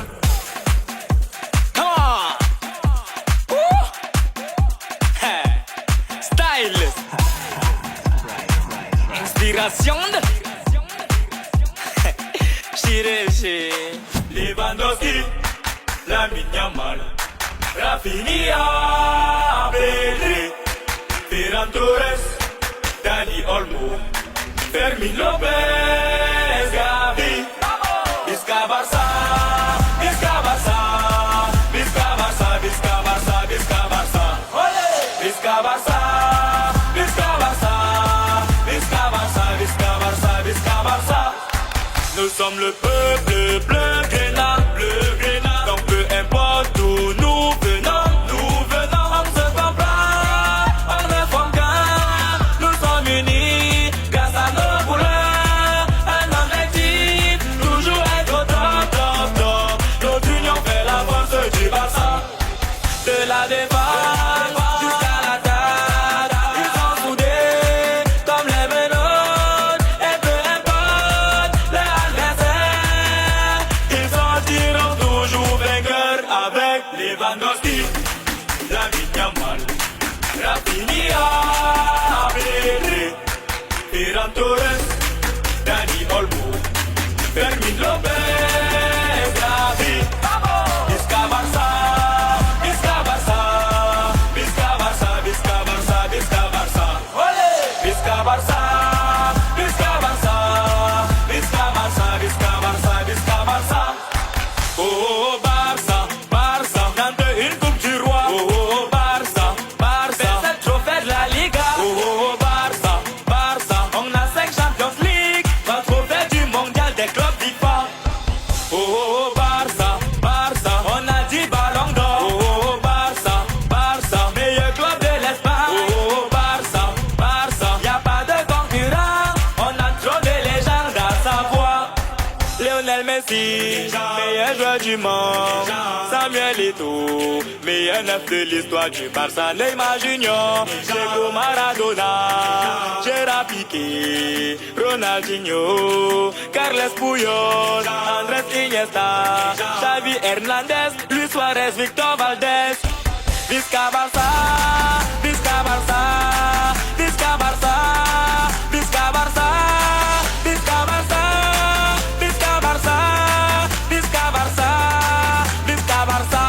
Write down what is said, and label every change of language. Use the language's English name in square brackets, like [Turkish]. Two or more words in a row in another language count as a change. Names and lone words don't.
[English] Come on! Woo! Hey. Style! [French] Inspiration de... Chiré. [Catalan] Lewandowski, Lamine Yamal, Rafinha, Pedri, Ferran Torres, Dani Olmo, Fermin Lopez, Gavi, Visca Barça, Visca Barça, Visca Barça, Visca Barça, Visca Barça, Visca Barça, Visca Barça, Visca Barça, Visca Barça, Visca Barça. [French] sommes le peuple bleu grénat, donc peu importe d'où nous venons, on se comprend, on ne forme qu'un, nous sommes unis grâce à nos couleurs, un objectif, toujours être au top, top, top. Notre union fait la force du Barça, de la défense jusqu'à l'attaque, ils sont soudés comme les menottes, et peu importe leur adversaire, ils sortiront toujours vainqueurs avec Lewandowski, Lamine Yamal, Rafinha, [Catalan] Pedri, Ferran Torres, Dani Olmo, Fermin Lopez, Gavi, Visca Barça, Visca Barça, Visca Barça, Visca Barça, Visca Barça, Visca Barça, Visca Barça, Visca Barça, Visca Barça, Visca Barça. [French] Oh Barça, Barça, tente une coupe du roi. Oh Barça, Barça, 27 trophées de la Liga. Oh Barça, Barça, on a 5 Champions League, 3 trophées du mondial des clubs FIFA. Oh Barça, Barça, on a 10 ballons d'or. Oh Barça, Barça, meilleur club de l'Espagne. Oh Barça, Barça, y a pas de concurrent, on a trop de légendes à savoir. Lionel Messi, meilleur joueur du monde. Samuel Eto'o, meilleur neuf de l'histoire du Barça. Neymar Junior, Diego Maradona, Gerard Piqué, Ronaldinho, Carles Puyol, Andrés Iniesta, Xavi Hernandez, Luis Suarez, Victor Valdez. [Catalan] Visca Barça, Visca Barça, Visca Barça, Visca Barça, Visca Barça, Visca Barça, Visca Barça, Visca Barça.